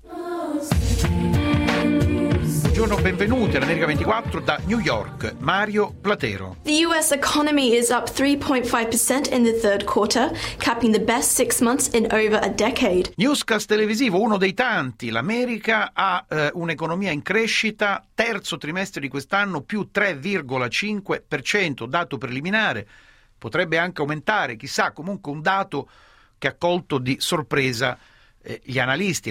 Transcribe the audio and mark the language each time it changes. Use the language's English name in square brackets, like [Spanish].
[Italian] Buongiorno, benvenuti all'America 24 da New York, Mario Platero. [English] The US economy is up 3.5% in the third quarter, capping the best six months in over a decade. [Italian] Newscast televisivo, uno dei tanti. L'America ha un'economia in crescita, terzo trimestre di quest'anno, più 3,5%, dato preliminare. Potrebbe anche aumentare, chissà, comunque un dato che ha colto di sorpresa gli analisti.